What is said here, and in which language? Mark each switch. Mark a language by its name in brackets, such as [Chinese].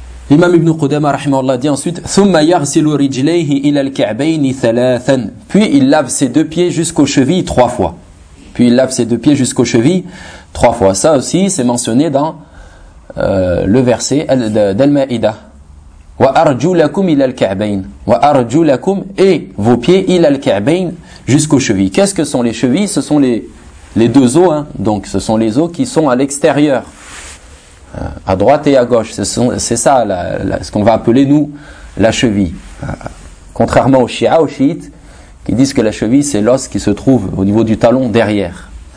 [French] L'imam Ibn Qudama rahimahullah dit ensuite: [Arabic] ثُمَّ يَغْسِلُ رِجْلَيْهِ إِلَى الْكَعْبَيْنِ ثَلَاثًا. [French] Puis il lave ses deux pieds jusqu'aux chevilles trois fois. Puis il lave ses deux pieds jusqu'aux chevilles trois fois. Ça aussi, c'est mentionné dans le verset d'Al-Ma'ida. [Arabic] وَأَرْجُلَكُمْ إِلَى الْكَعْبَيْنِ وَأَرْجُلَكُمْ, [French] et vos pieds [Arabic] إِلَى الْكَعْبَيْنِ, [French] jusqu'aux chevilles. Qu'est-ce que sont les chevilles? Ce sont les deux os, hein. Donc ce sont les os qui sont à l'extérieur, à droite et à gauche. C'est ça ce qu'on va appeler nous la cheville, contrairement aux chiites, qui disent que la cheville c'est l'os qui se trouve au niveau du talon derrière.